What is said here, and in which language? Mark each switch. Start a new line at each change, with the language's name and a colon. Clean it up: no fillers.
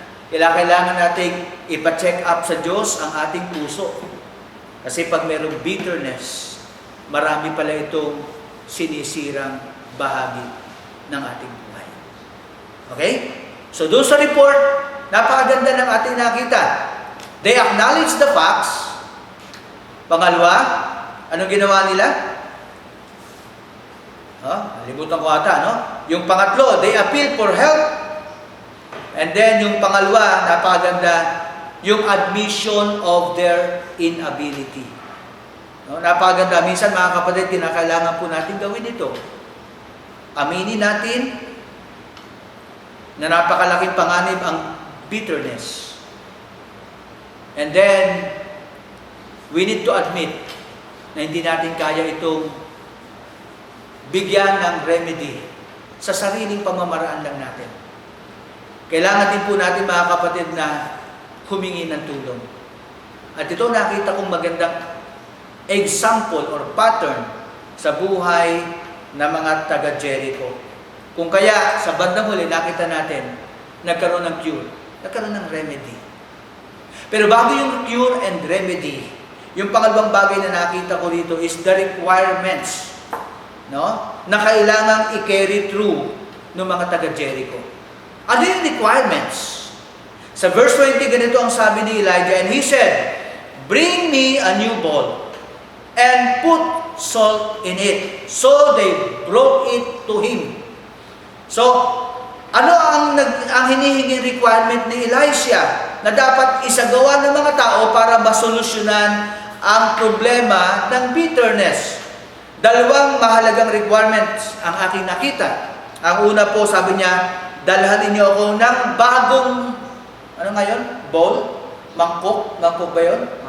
Filipino: Kailangan natin ipa-check up sa Diyos ang ating puso. Kasi pag mayroong bitterness, marami pala itong sinisirang bahagi ng ating buhay. Okay? So doon sa report, napakaganda ng ating nakita.
English: They acknowledge the facts.
Filipino: Pangalawa, anong ginawa nila? Nalimutan ko ata, no? Yung pangatlo,
English: they appeal for help. And then
Filipino: yung pangalawa, napakaganda, yung
English: admission of their inability.
Filipino: No, napakaganda. Minsan mga kapatid, kinakailangan po natin gawin ito. Aminin natin na napakalaking panganib ang bitterness.
English: And then, we need to admit
Filipino: na hindi natin kaya itong bigyan ng remedy sa sariling pamamaraan lang natin. Kailangan din po natin mga kapatid na humingi ng tulong. At ito nakita kong magandang example or pattern sa buhay ng mga taga Jericho. Kung kaya sa bandang huli nakita natin nagkaroon ng cure, nagkaroon ng remedy. Pero bago yung cure and remedy, yung pangalawang bagay na nakita ko rito
English: is the requirements,
Filipino: no? Na kailangang i-carry through ng mga taga Jericho. Ano yung requirements?
English: Sa verse 20,
Filipino: ganito ang sabi ni
English: Elijah, and he said, "Bring me a new bowl and put salt in it." So they brought it to him.
Filipino: So, ano ang hinihinging requirement ni Elisha na dapat isagawa ng mga tao para masolusyonan ang problema ng bitterness? Dalawang mahalagang requirements ang aking nakita. Ang una po, sabi niya, dalhan ninyo ako ng bagong, ano ngayon? Bowl? Mangkok? Mangkok ba yun?